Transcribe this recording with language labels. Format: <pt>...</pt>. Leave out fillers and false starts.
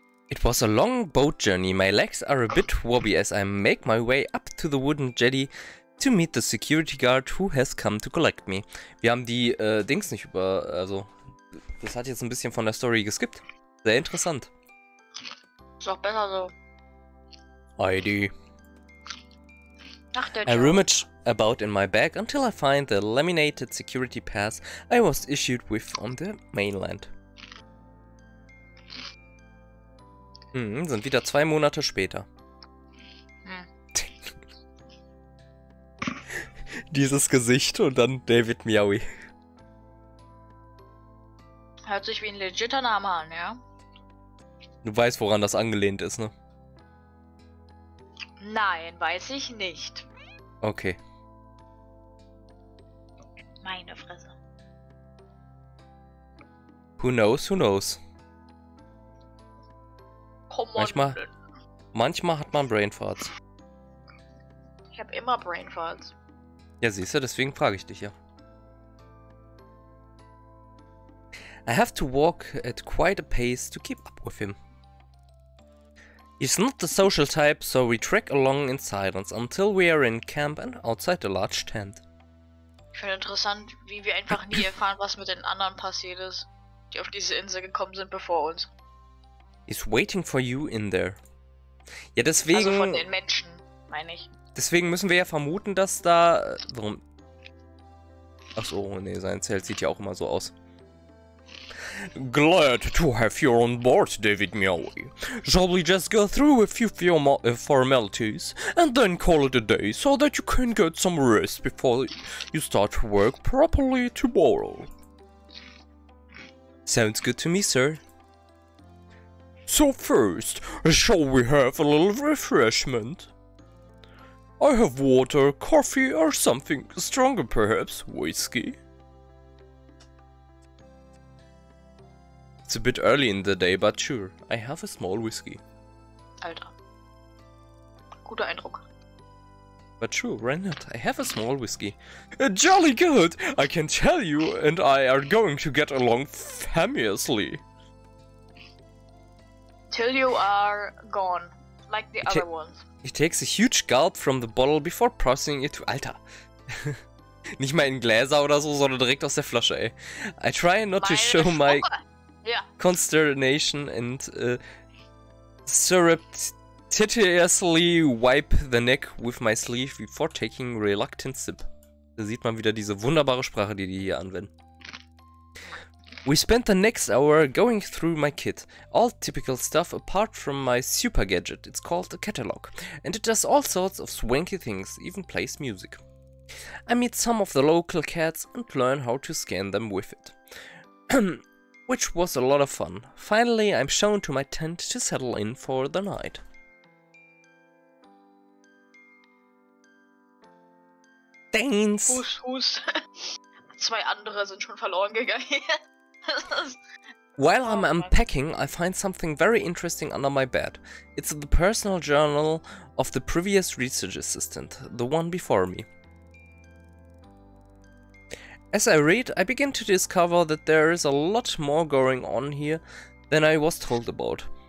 <en>It was a long boat journey. My legs are a bit wobbly as I make my way up to the wooden jetty to meet the security guard who has come to collect me.</en> <de>Wir haben die Dings nicht also das hat jetzt ein bisschen von der Story geskippt. Sehr interessant. Ist auch besser so.</de> <en>ID.</en> <de>Ach, der</de> <en>I Joe. rummage about in my bag until I find the laminated security pass I was issued with on the mainland.</en> <de>Sind wieder 2 Monate später. Dieses Gesicht und dann David Meowi. Hört sich wie ein legitter Name an, ja? Du weißt, woran das angelehnt ist, ne? Nein, weiß ich nicht. Okay. Meine Fresse.</de> <en>Who knows, who knows. Come on.</en> <de>Manchmal hat man Brainfarts. Ich habe immer Brainfarts. Ja, siehst du, deswegen frage ich dich ja.</de> <en>I have to walk at quite a pace to keep up with him. He's not the social type, so we trek along in silence until we are in camp and outside a large tent.</en> <de>Ich finde interessant, wie wir einfach nie erfahren, was mit den anderen passiert ist, die auf diese Insel gekommen sind bevor uns.</de> <en>He's waiting for you in there.</en> <de>Ja, deswegen... Also von den Menschen, meine ich. Deswegen müssen wir ja vermuten, dass da... Warum? Achso, nee, sein Zelt sieht ja auch immer so aus.</de> <en>Glad to have you on board, David Meowi. Shall we just go through a few formalities and then call it a day so that you can get some rest before you start work properly tomorrow? Sounds good to me, sir. So first, shall we have a little refreshment? I have water, coffee, or something stronger perhaps, whiskey? It's a bit early in the day, but sure, I have a small whiskey.</en> <de>Alter. Guter Eindruck.</de> <en>But sure, why not? I have a small whiskey. Jolly good! I can tell you and I are going to get along famously. Till you are gone, like the other ones. He takes a huge gulp from the bottle before passing it to...</en> <de>Alter! Nicht mal in Gläser oder so, sondern direkt aus der Flasche, ey.</de> <en>I try not to show my consternation and surreptitiously wipe the neck with my sleeve before taking a reluctant sip.</en> <de>Da sieht man wieder diese wunderbare Sprache, die hier anwenden.</de> <en>We spent the next hour going through my kit. All typical stuff apart from my super gadget. It's called a catalog. And it does all sorts of swanky things, even plays music. I meet some of the local cats and learn how to scan them with it. Which was a lot of fun. Finally, I'm shown to my tent to settle in for the night. Thanks!</en> <de>Hust. 2 andere sind schon verloren gegangen.</de> <en>While I'm unpacking, I find something very interesting under my bed. It's the personal journal of the previous research assistant, the one before me. As I read, I begin to discover that there is a lot more going on here than I was told about.</en>